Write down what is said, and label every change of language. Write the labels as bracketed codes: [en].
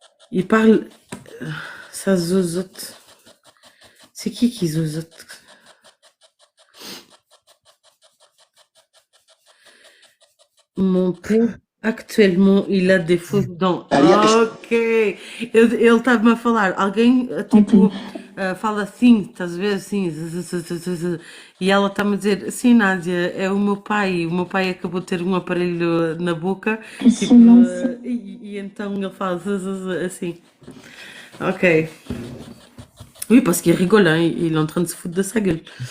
[fr] Il parle... Ça zozote. C'est qui zozote? Mon père, actuellement, il a des fausses dents. [pt] Ok. Ele estava-me a falar. Alguém, tipo, fala assim, estás a ver, assim. E ela está-me a dizer, sim, Nádia, é o meu pai. O meu pai acabou de ter um aparelho na boca. Tipo, e então ele fala assim. Ok. [fr] Oui, parce qu'il rigole, hein, il est en train de se foutre de sa gueule.